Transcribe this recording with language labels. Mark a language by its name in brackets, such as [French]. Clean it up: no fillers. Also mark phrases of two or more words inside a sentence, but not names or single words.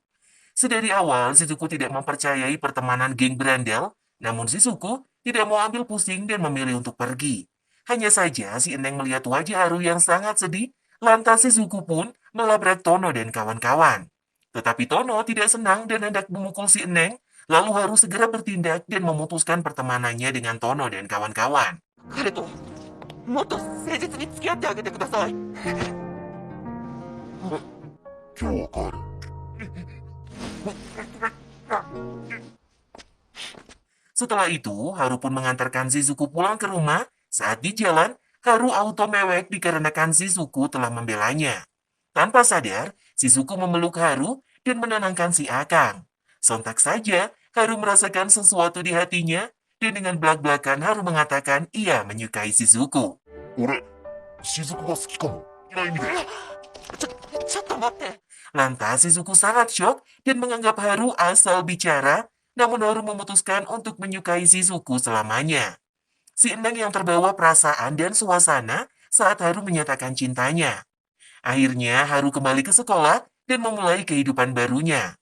[Indonesian] Sedari awal, Shizuku tidak mempercayai pertemanan geng berandal, namun Shizuku tidak mau ambil pusing dan memilih untuk pergi. Hanya saja si Eneng melihat wajah Haru yang sangat sedih, lantas Shizuku pun melabrak Tono dan kawan-kawan. Tetapi Tono tidak senang dan hendak memukul si Eneng, lalu Haru segera bertindak dan memutuskan pertemanannya dengan Tono dan kawan-kawan. [Japanese] 彼ともっと誠実に付き合ってあげてください。今日は帰る。 [Indonesian] Setelah itu, Haru pun mengantarkan Shizuku pulang ke rumah. Saat di jalan, Haru auto mewek dikarenakan Shizuku telah membelanya. Tanpa sadar, Shizuku memeluk Haru dan menenangkan si Akang. Sontak saja, Haru merasakan sesuatu di hatinya, dan dengan belak-belakan Haru mengatakan ia menyukai Shizuku. [Japanese] 俺、雫が好きかも。いない意味で。ちょっと待って。 [Indonesian] Lantas Shizuku sangat syok dan menganggap Haru asal bicara, namun Haru memutuskan untuk menyukai Shizuku selamanya. Si Eneng yang terbawa perasaan dan suasana saat Haru menyatakan cintanya. Akhirnya Haru kembali ke sekolah dan memulai kehidupan barunya.